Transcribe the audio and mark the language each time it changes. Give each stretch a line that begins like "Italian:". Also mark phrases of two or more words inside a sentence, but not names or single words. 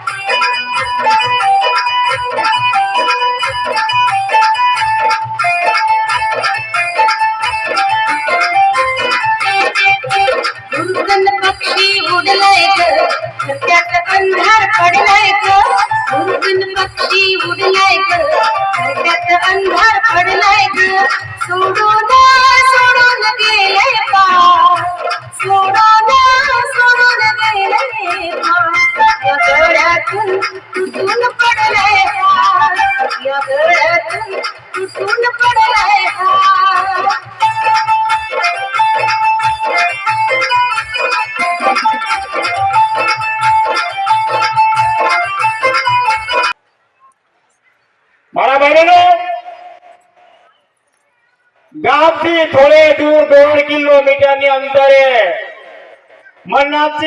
Marathi: दुर्गंध पक्षी उडलाय ग, त्यात अंधार पडलाय ग, दुर्गंध पक्षी उडलाय ग, त्यात अंधार पडलाय ग, सोडून सोडून गेले पार, सोडून गेले पार, या गळ्यातून तुटून पडलाय हार, या गळ्यातून तुटून पडलाय हार.
Gujarati: મારા ભાઈઓ ગામથી થોડે દૂર 1.5 કિલોમીટરની અંતરે મન્નાથજી